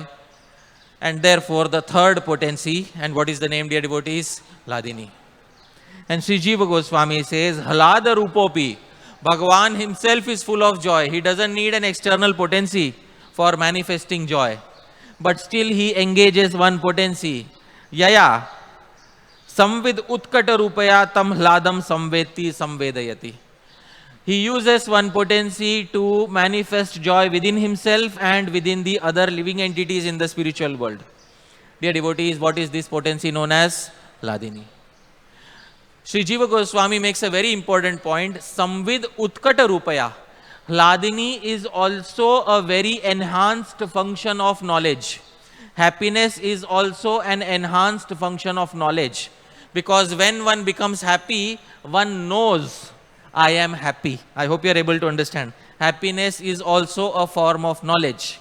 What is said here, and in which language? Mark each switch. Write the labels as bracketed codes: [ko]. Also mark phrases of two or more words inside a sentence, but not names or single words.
[en] And therefore, the third potency, and what is the name, dear devotees? Hladini. And Sri Jiva Goswami says, [sa] Hlada Rupopi. [en] Bhagavan himself is full of joy. He doesn't need an external potency for manifesting joy. But still he engages one potency. [sa] Yaya. Samvid utkata rupaya tam hladam samveti samvedayati. [en] He uses one potency to manifest joy within himself and within the other living entities in the spiritual world. Dear devotees, what is this potency known as? Hladini. Sri Jiva Goswami makes a very important point. [sa] Samvid utkata rupaya. [en] Hladini is also a very enhanced function of knowledge. Happiness is also an enhanced function of knowledge. Because when one becomes happy, one knows, I am happy. I hope you are able to understand. Happiness is also a form of knowledge.